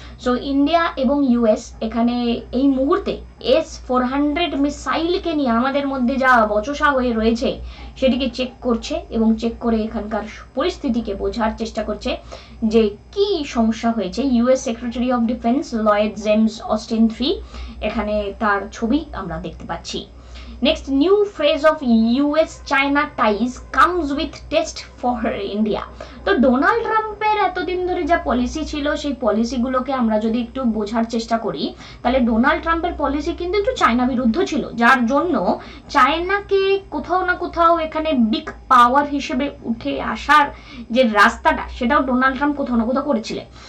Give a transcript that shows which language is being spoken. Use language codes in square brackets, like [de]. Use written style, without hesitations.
[bn] So India এবং US এখানে এই মুহূর্তে S-400 মিসাইলকে নিয়ে আমাদের মধ্যে যা বচসা হয়ে রয়েছে সেটিকে চেক করছে এবং চেক করে এখানকার পরিস্থিতিকে বোঝার চেষ্টা করছে যে কি সমস্যা হয়েছে। US secretary of defence Lloyd James Austin 3 এখানে তার ছবি আমরা দেখতে পাচ্ছি। [en] Next, new phase of US-China ties comes with test for India. [bn] তো ডোনাল্ড ট্রাম্পের এতদিন ধরে যা পলিসি ছিল সেই পলিসিগুলোকে আমরা যদি একটু বোঝার চেষ্টা করি, তাহলে ডোনাল্ড ট্রাম্পের পলিসি কিন্তু একটু চায়না বিরুদ্ধ ছিল, যার জন্য চায়নাকে কোথাও না কোথাও এখানে বিগ পাওয়ার হিসেবে উঠে আসার যে রাস্তাটা সেটাও ডোনাল্ড ট্রাম্প কোথাও না কোথাও করেছিলেন।